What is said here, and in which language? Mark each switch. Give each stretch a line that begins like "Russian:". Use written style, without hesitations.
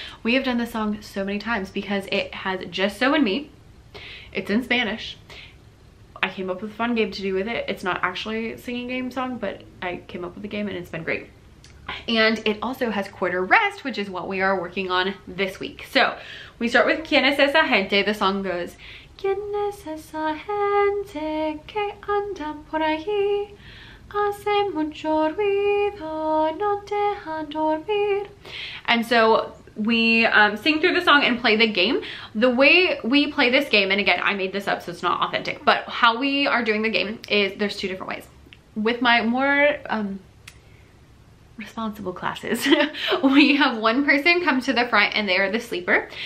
English: We have done this song so many times because it has just So and Me. It's in Spanish. I came up with a fun game to do with it. It's not actually a singing game song, but I came up with a game and it's been great. And it also has quarter rest, which is what we are working on this week. So we start with Quien es esa gente. The song goes,
Spanish: Quien es esa gente que anda por allí, hace mucho ruido, no deja dormir.
English: And so we sing through the song and play the game. The way we play this game, and again, I made this up so it's not authentic, but how we are doing the game is there's two different ways. With my more responsible classes, we have one person come to the front and they are the sleeper.